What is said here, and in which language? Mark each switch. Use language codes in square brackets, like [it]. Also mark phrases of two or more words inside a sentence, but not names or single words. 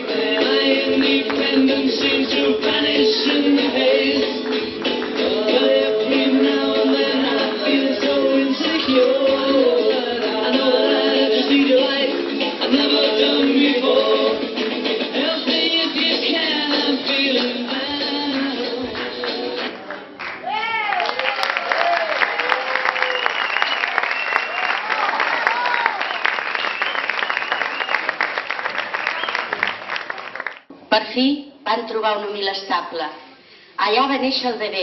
[en] My independence seems to vanish in the haze. But every now and then I feel so insecure. I know that I have to see the light I've never done before. Help me if you can, I'm feeling down. [ca] Per fi van trobar un humil estable. Allà va néixer el bebè.